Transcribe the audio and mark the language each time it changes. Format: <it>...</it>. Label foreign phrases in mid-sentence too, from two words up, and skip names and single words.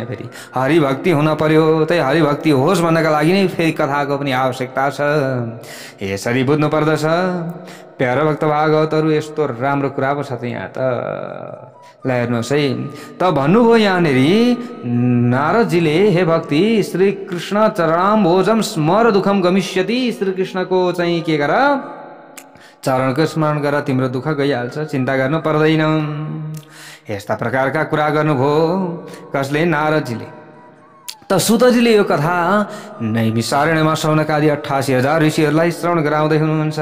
<ne>फेरि हरिभक्ति हुन पर्यो। त्यही हरिभक्ति होस् भन्नका लागि नै फेरि कथाको पनि आवश्यकता छ। यसरी बुझ्नु पर्दछ। प्यारो भक्त भागवतहरू यस्तो राम्रो कुरा पो छ त यहाँ त। ल हेर्नुहोस् है। त भन्नुभयो यहाँनिर नारदजीले</ne> <sa>हे भक्ति श्री कृष्ण चरणाम्भोजम स्मर दुःखम गमिष्यति।</sa> <ne>श्रीकृष्णको चाहिँ के गर चरणको स्मरण गर तिम्रो दुःख गइहाल्छ, चिन्ता गर्नु पर्दैन। यस्ता प्रकारका कुरा गर्नुभयो। कसले? नारदजीले। त सुतजीले यो कथा नैमिषारण्यमा शौनकादि 88,000 ऋषिहरूलाई श्रवण गराउँदै हुनुहुन्छ।</ne>